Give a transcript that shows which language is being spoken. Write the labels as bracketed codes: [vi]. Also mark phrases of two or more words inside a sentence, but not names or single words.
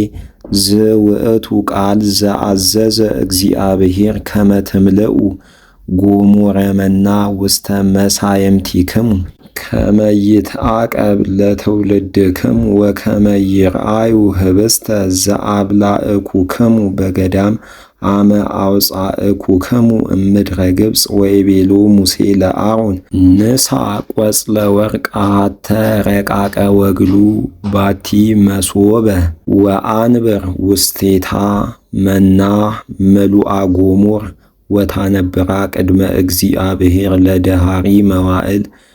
[gez] ዝውእቱ ቃል ዘአዘዘ እግዚአብሔር ከመ ትምልኡ ጎሞረ መና ውስተ መሳየምቲክሙ ከመ ይትዓቀብ ለትውልድክሙ ወከመ ይርአዩ ኅብስተ ዘአብላዕኩክሙ በገዳም አመ አውፃእኩክሙ እምድረ ግብፅ ወይቤሎ ሙሴ ለአሮን ንሣ ቈጽለ ወርቅ አሐተ ረቃቀ ወግሉ ባቲ መሶበ ወአንብር ውስቴታ መና ምሉአ ጎሞር ወታነብራ ቅድመ እግዚአብሔር ለደሃሪ መዋዕል